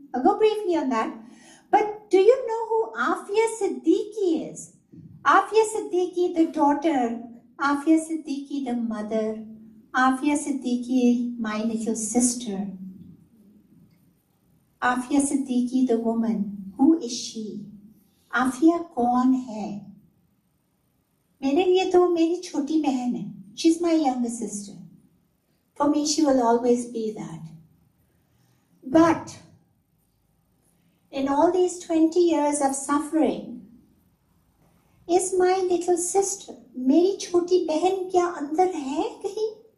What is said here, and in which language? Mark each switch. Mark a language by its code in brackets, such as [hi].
[en] I'll go briefly on that. But do you know who Aafia Siddiqui is? Aafia Siddiqui, the daughter, Aafia Siddiqui, the mother, Aafia Siddiqui, my little sister. Aafia Siddiqui, the woman. Who is she? [hi] Aafia कौन है? मेरे लिए तो मेरी छोटी बहन है. [en] She's my younger sister. For me, she will always be that. But in all these 20 years of suffering, is my little sister, [hi] मेरी छोटी बहन क्या अंदर है कहीं?